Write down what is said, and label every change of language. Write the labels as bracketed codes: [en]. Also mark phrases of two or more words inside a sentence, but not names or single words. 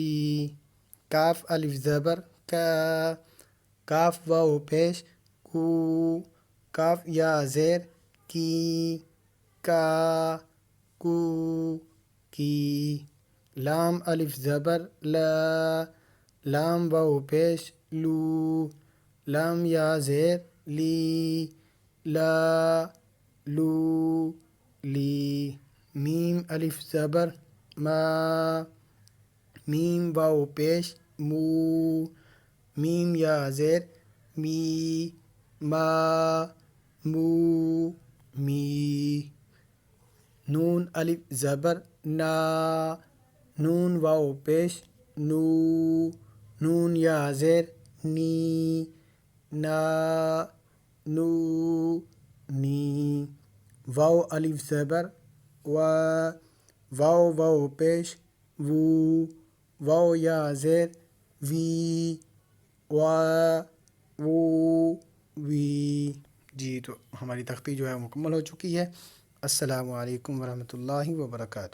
[ur] کاف الف زبر کا، کاف واو پیش کو، کاف یا زیر کی، کا، کو، کی. لام الف زبر لا، لام واو پیش لو، لام یا زیر لی، لا، لو، لی. میم الف زبر ما، میم واو پیش مو، میم یا زیر می، ما، مو، می. نون الف زبر نا، نون واو پیش نو، نون یا زیر نی، نا، نو، نی. واو الف زبر وا، واو واو پیش وو، واو یا زیر وی وا وہ وی. جی تو ہماری تختی جو ہے مکمل ہو چکی ہے. [ar] السلام علیکم ورحمۃ اللہ وبرکاتہ.